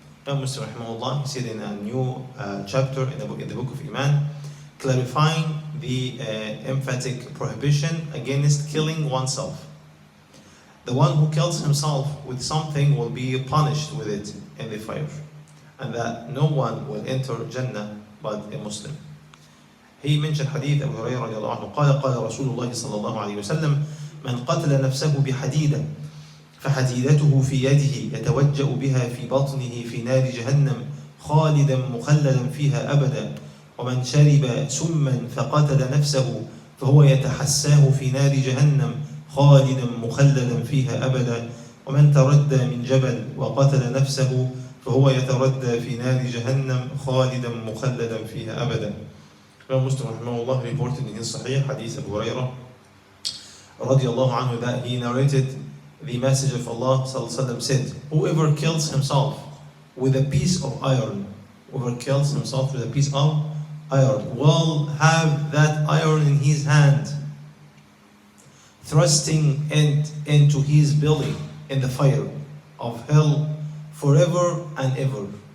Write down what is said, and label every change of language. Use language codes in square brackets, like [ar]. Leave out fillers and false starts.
[en] Imam Muslim rahimahullah, he said in a new chapter in the book of Iman, clarifying the emphatic prohibition against killing oneself. The one who kills himself with something will be punished with it in the fire, and that no one will enter Jannah but a Muslim. He mentioned hadith Abu Hurairah [ar] رضي الله عنه قال قال رسول الله صلى الله عليه وسلم من قتل نفسه بحديدة فحديدته في يده يتوجأ بها في بطنه في نار جهنم خالدا مخلدا فيها أبدا، ومن شرب سما فقتل نفسه فهو يتحساه في نار جهنم خالدا مخلدا فيها أبدا، ومن تردى من جبل وقتل نفسه فهو يتردى في نار جهنم خالدا مخلدا فيها أبدا. [en] Imam Muslim rahimahullah reported in his Sahih hadith Abu Hurairah [ar] رضي الله عنه [en] that he narrated the message of Allah sallallahu alaihi wasallam said, whoever kills himself with a piece of iron, whoever kills himself with a piece of iron will have that iron in his hand, thrusting it into his belly in the fire of hell forever and ever.